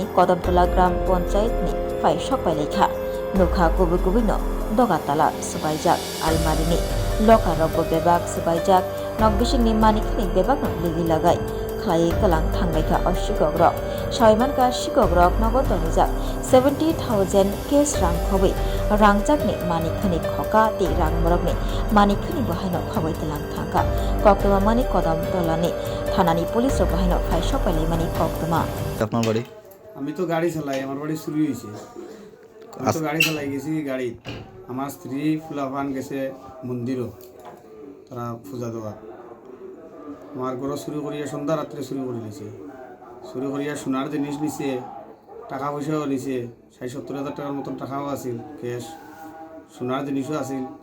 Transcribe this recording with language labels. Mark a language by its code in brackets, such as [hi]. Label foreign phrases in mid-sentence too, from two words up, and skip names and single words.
[trp] कदमतला ग्राम पन्चायतनि फाय सकबायलायखा नुखा गुबु गुबुनो दगा ताला सबायजाक आलमारिनि लका रब्बो बेबाग सबायजाक नग बिसिंनि मानिखनि बेबाग लिगि लागाय खायै कलां थांबायखा असिगक रक सायमानका सिगक रक नगद दनिजाक 70,000 केस रां खबै रांजाकनि मानिखनि खका ति रां मरकनि मानिखनि बहायनो खबै तलां थांगा कक्तमा मानि कदमतलानि थानानि पुलिस बहायनो फाय सकबायलाय मानि कक्तमा [bn] আপনার বাড়ি? আমি তো গাড়ি চালাই, আমার বাড়ি চুরি হয়েছে। আমি তো গাড়ি চালাই গেছি গাড়ি, আমার স্ত্রী ফুলাফান গেছে মন্দিরও তারা পূজা দেওয়া। আমার ঘর চুরি করিয়া সন্ধ্যা রাত্রে চুরি করে নিছে, চুরি করিয়া সোনার জিনিস নিছে, টাকা পয়সাও নিছে, 60-70 হাজার টাকার মতন টাকাও আছিল ক্যাশ, সোনার জিনিসও আছিল,